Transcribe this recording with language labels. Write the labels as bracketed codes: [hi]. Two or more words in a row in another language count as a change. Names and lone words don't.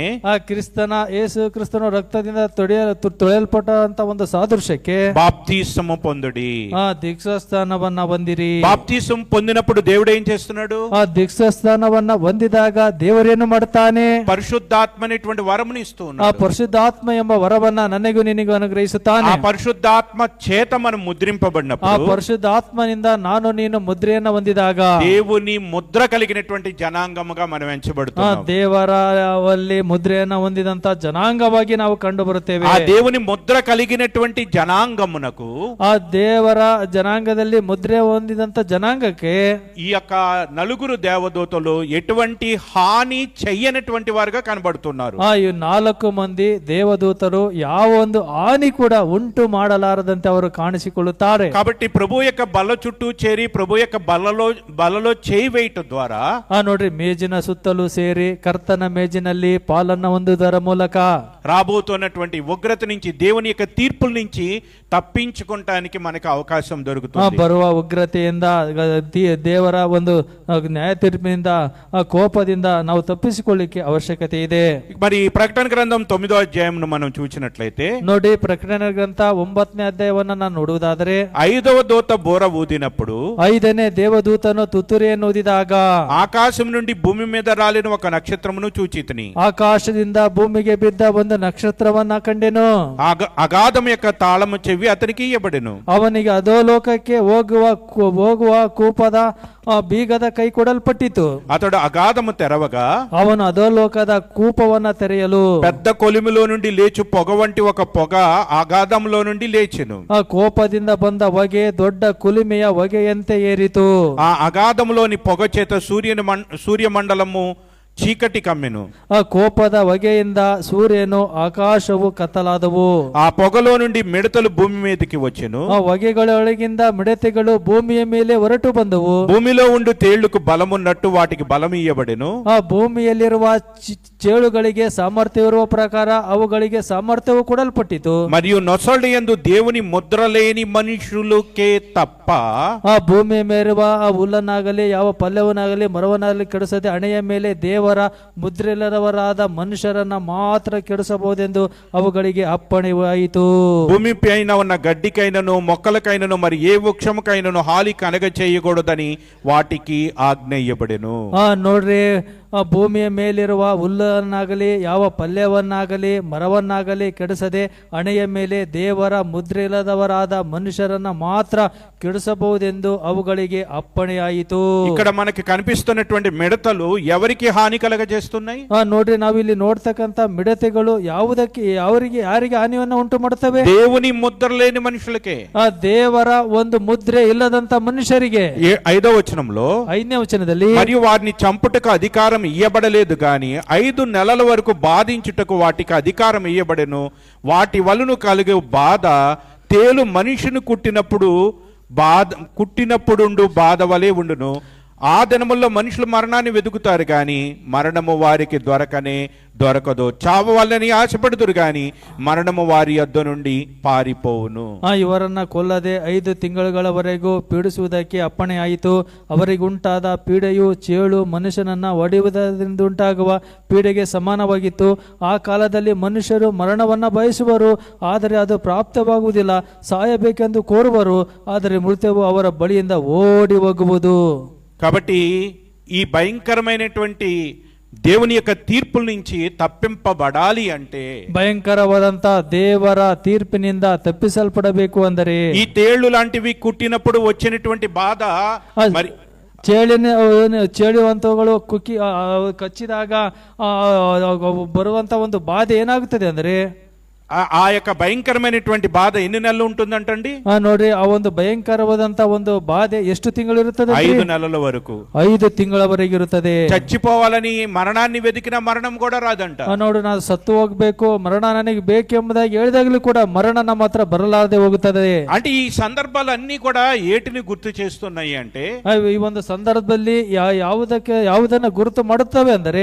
[kn] ಆ ಕ್ರಿಸ್ತನ ಯೇಸು ಕ್ರಿಸ್ತನ ರಕ್ತದಿಂದ ತೊಳೆಯಲ್ಪಟ್ಟಂತ ಒಂದು ಸಾದೃಶ್ಯಕ್ಕೆ [te] బాప్తిస్ము పొందుడి. [kn] ಆ ದೀಕ್ಷಾಸ್ಥಾನವನ್ನ ಹೊಂದಿರಿ. [te] బాప్తిస్ము పొందినప్పుడు దేవుడు ఏం చేస్తున్నాడు? [kn] ಆ ದೀಕ್ಷಾಸ್ಥಾನವನ್ನ ಹೊಂದಿದಾಗ ದೇವರೇನು ಮಾಡ್ತಾನೆ? [te] పరిశుద్ధాత్మ అనేటువంటి వరముని ఇస్తూ ಆ ఉన్నాడు. [kn] ಪರಿಶುದ್ಧಾತ್ಮ ಎಂಬ ವರವನ್ನ ನನಗೂ ನಿನಗೂ ಅನುಗ್ರಹಿಸುತ್ತಾನೆ. [te] ఆ పరిశుద్ధాత్మ చేత మనం ಆ ముద్రింపబడినప్పుడు [kn] ಪರಿಶುದ್ಧಾತ್ಮನಿಂದ ನಾನು ನೀನು ಮುದ್ರೆಯನ್ನ ಹೊಂದಿದಾಗ [te] దేవుని ముద్ర కలిగినటువంటి జనాంగముగా మనం ಆ ఎంచబడుతున్నాం. [kn] ದೇವರಲ್ಲಿ ಮುದ್ರೆಯನ್ನ ಹೊಂದಿದಂತ ಜನಾಂಗವಾಗಿ ನಾವು ಕಂಡು ಬರುತ್ತೇವೆ. [te] ఆ దేవుని ముద్ర కలిగినటువంటి జనాంగమునకు [kn] ಆ ದೇವರ ಜನಾಂಗದಲ್ಲಿ ಮುದ್ರೆ ಹೊಂದಿದಂತ ಜನಾಂಗಕ್ಕೆ [te] ఈ యొక్క నలుగురు దేవదూతలు ఎటువంటి హాని చెయ్యనటువంటి వారుగా కనబడుతున్నారు. [kn] ಈ 4 ಮಂದಿ ದೇವದೂತರು ಯಾವ ಒಂದು ಹಾನಿ ಕೂಡ ಉಂಟು ಮಾಡಲಾರದಂತೆ ಅವರು ಕಾಣಿಸಿಕೊಳ್ಳುತ್ತಾರೆ. [te] కాబట్టి ప్రభు యొక్క బల్ల చుట్టూ చేరి ప్రభు యొక్క బలలో చేయి వేయటం ద్వారా [kn] ನೋಡ್ರಿ, ಮೇಜಿನ ಸುತ್ತಲೂ ಸೇರಿ ಕರ್ತನ ಮೇಜಿನಲ್ಲಿ ಪಾಲನ್ನ ಹೊಂದುವುದರ ಮೂಲಕ [te] రాబోతున్నటువంటి ఉగ్రత నుంచి, దేవుని యొక్క తీర్పుల నుంచి తప్పించుకోవటానికి మనకు అవకాశం దొరుకుతుంది. [kn] ಬರುವ ಉಗ್ರತೆಯಿಂದ, ದೇವರ ಒಂದು ನ್ಯಾಯ ತೀರ್ಪಿನಿಂದ, ಕೋಪದಿಂದ ನಾವು ತಪ್ಪಿಸಿಕೊಳ್ಳಿಕ್ಕೆ ಅವಶ್ಯಕತೆ ಇದೆ. [te] మరి ప్రకటన గ్రంథం 9వ అధ్యాయం మనం చూసినట్లయితే [kn] ನೋಡಿ, ಪ್ರಕಟಣೆ ಗ್ರಂಥ 9ನೇ ಅಧ್ಯಾಯವನ್ನ ನಾನು ನೋಡುವುದಾದರೆ, [te] 5వ దూత బోర ఊదినప్పుడు [kn] 5ನೇ ದೇವದೂತನು ತುತ್ತೂರಿಯನ್ನು ಊದಿದಾಗ [te] ఆకాశం నుండి భూమి మీద రాలిన ఒక నక్షత్రమును చూచితిని. [kn] ಆಕಾಶದಿಂದ ಭೂಮಿಗೆ ಬಿದ್ದ ಒಂದು ನಕ್ಷತ್ರವನ್ನ ಕಂಡೆನು. [te] అగాధం యొక్క తాళము చెవి అతనికి ఇయ్యబడెను. [kn] ಅವನಿಗೆ ಅಧೋಲೋಕಕ್ಕೆ ಹೋಗುವ ಕೂಪದ ಬೀಗದ ಕೈ ಕೊಡಲ್ಪಟ್ಟಿತು. [te] అతడు అగాధము తెరవగా [kn] ಅವನು ಅಧೋಲೋಕದ ಕೂಪವನ್ನ ತೆರೆಯಲು [te] పెద్ద కొలిమిలో నుండి లేచు పొగ వంటి ఒక పొగ అగాధంలో నుండి లేచెను. [kn] ಆ ಕೋಪದಿಂದ ಬಂದ ಹೊಗೆ ದೊಡ್ಡ ಕುಲುಮೆಯ ಹೊಗೆಯಂತೆ ಏರಿತು. [te] ఆ అగాధంలోని పొగ చేత సూర్యమండలము చీకటి కమ్మెను. [kn] ಆ ಕೋಪದ ಹೊಗೆಯಿಂದ ಸೂರ್ಯನು ಆಕಾಶವು ಕತ್ತಲಾದವು. [te] ఆ పొగలో నుండి మిడతలు భూమి మీదకి వచ్చెను. [kn] ಆ ಹೊಗೆಗಳೊಳಗಿಂದ ಮಿಡತೆಗಳು ಭೂಮಿಯ ಮೇಲೆ ಹೊರಟು ಬಂದವು. [te] భూమిలో ఉండు తేళ్లకు బలమున్నట్టు వాటికి బలం ఇయ్యబడెను. [kn] ಆ ಭೂಮಿಯಲ್ಲಿರುವ ಚೇಳುಗಳಿಗೆ ಸಾಮರ್ಥ್ಯವಿರುವ ಪ್ರಕಾರ ಅವುಗಳಿಗೆ ಸಾಮರ್ಥ್ಯವು ಕೊಡಲ್ಪಟ್ಟಿತು. [te] మరియు నొసడి యందు దేవుని ముద్ర లేని మనుషులకే తప్ప [kn] ಆ ಭೂಮಿಯ ಮೇಲಿರುವ ಆ ಹುಲ್ಲನ್ನಾಗಲಿ ಯಾವ ಪಲ್ಯವನ್ನಾಗಲಿ ಮರವನ್ನಾಗಲಿ ಕೆಡಿಸದೆ ಹಣೆಯ ಮೇಲೆ ದೇವರ ಮುದ್ರೆಲ್ಲರವರಾದ ಮನುಷ್ಯರನ್ನ ಮಾತ್ರ ಕೆಡಿಸಬಹುದೆಂದು ಅವುಗಳಿಗೆ ಅಪ್ಪಣೆಯಾಯಿತು. [te] భూమి పైన ఉన్న గడ్డికైనను మొక్కలకైనను మరి ఏ వృక్షముకైనను హాని కలగ చేయకూడదని వాటికి ఆజ్ఞ ఇయ్యబడెను. [kn] ನೋಡ್ರಿ, ಭೂಮಿಯ ಮೇಲಿರುವ ಹುಲ್ಲನ್ನಾಗಲಿ ಯಾವ ಪಲ್ಯವನ್ನಾಗಲಿ ಮರವನ್ನಾಗಲಿ ಕೆಡಿಸದೆ ಹಣೆಯ ಮೇಲೆ ದೇವರ ಮುದ್ರೆ ಇಲ್ಲದವರಾದ ಮನುಷ್ಯರನ್ನ ಮಾತ್ರ ಕೆಡಿಸಬಹುದೆಂದು ಅವುಗಳಿಗೆ ಅಪ್ಪಣೆಯಾಯಿತು. [te] ఇక్కడ మనకి కనిపిస్తున్నటువంటి మిడతలు ఎవరికి హాని కలగజేస్తున్నాయి? [kn] ನೋಡ್ರಿ, ನಾವಿಲ್ಲಿ ನೋಡ್ತಕ್ಕಂತ ಮಿಡತೆಗಳು ಯಾರಿಗೆ ಹಾನಿಯನ್ನ ಉಂಟು ಮಾಡುತ್ತವೆ? [te] దేవుని ముద్ర లేని మనుషులకే. [kn] ಆ ದೇವರ ಒಂದು ಮುದ್ರೆ ಇಲ್ಲದಂತ ಮನುಷ್ಯರಿಗೆ. [te] 5వ వచనంలో [kn] 5ನೇ ವಚನದಲ್ಲಿ, [te] మరియు వారిని చంపుటకు అధికారం ఇయ్యబడలేదు గాని 5 నెలల వరకు బాధించుటకు వాటికి అధికారం ఇయ్యబడెను. వాటి వలన కలిగే బాధ తేలు మనిషిని కుట్టినప్పుడుండు బాధ వలె ఉండును. ఆ దినముల్లో మనుషులు మరణాన్ని వెతుకుతారు గాని మరణము వారికి దొరకదు. చావు వల్లని ఆశపడుదురు గాని మరణము వారి యొద్ద నుండి పారిపోవును. [kn] ಇವರನ್ನ ಕೊಲ್ಲದೆ 5 ತಿಂಗಳುಗಳವರೆಗೂ ಪೀಡಿಸುವುದಕ್ಕೆ ಅಪ್ಪಣೆ ಆಯಿತು. ಅವರಿಗುಂಟಾದ ಪೀಡೆಯು ಚೇಳು ಮನುಷ್ಯನನ್ನ ಹೊಡೆಯುವುದರಿಂದ ಉಂಟಾಗುವ ಪೀಡೆಗೆ ಸಮಾನವಾಗಿತ್ತು. ಆ ಕಾಲದಲ್ಲಿ ಮನುಷ್ಯರು ಮರಣವನ್ನ ಬಯಸುವರು, ಆದರೆ ಅದು ಪ್ರಾಪ್ತವಾಗುವುದಿಲ್ಲ. ಸಾಯಬೇಕೆಂದು ಕೋರುವರು, ಆದರೆ ಮೃತ್ಯುವು ಅವರ ಬಳಿಯಿಂದ ಓಡಿ ಹೋಗುವುದು. [te] కాబట్టి ఈ భయంకరమైనటువంటి దేవుని యొక్క తీర్పుల నుంచి తప్పింపబడాలి అంటే [kn] ಭಯಂಕರವಾದಂತ ದೇವರ ತೀರ್ಪಿನಿಂದ ತಪ್ಪಿಸಲ್ಪಡಬೇಕು ಅಂದರೆ [te] ఈ తేళ్లు లాంటివి కుట్టినప్పుడు వచ్చినటువంటి బాధ మరి [kn] ಚೇಳುವಂತವುಗಳು ಕಚ್ಚಿದಾಗ ಬರುವಂತ ಒಂದು ಬಾಧೆ ಏನಾಗುತ್ತದೆ ಅಂದ್ರೆ [te] ఆ యొక్క భయంకరమైనటువంటి బాధ ఎన్ని నెలలు ఉంటుందంటండి? [kn] ನೋಡ್ರಿ, ಆ ಒಂದು ಭಯಂಕರವಾದಂತ ಒಂದು ಬಾಧೆ ಎಷ್ಟು ತಿಂಗಳು ಇರುತ್ತದೆ? [te] 5 నెలల వరకు. [kn] 5 ತಿಂಗಳವರೆಗೆ ಇರುತ್ತದೆ. [te] చచ్చిపోవాలని మరణాన్ని వెతికిన మరణం కూడా రాదంట. [kn] ನೋಡು, ನಾನು ಸತ್ತು ಹೋಗ್ಬೇಕು, ಮರಣ ನನಗೆ ಬೇಕೆಂಬುದಾಗಿ ಹೇಳಿದಾಗಲೂ ಕೂಡ ಮರಣ ನಮ್ಮ ಹತ್ರ ಬರಲಾರದೆ ಹೋಗುತ್ತದೆ. [te] అంటే ఈ సందర్భాలన్నీ కూడా ఏటిని గుర్తు చేస్తున్నాయి అంటే [kn] ಈ ಒಂದು ಸಂದರ್ಭದಲ್ಲಿ ಯಾವುದನ್ನ ಗುರುತು ಮಾಡುತ್ತವೆ ಅಂದರೆ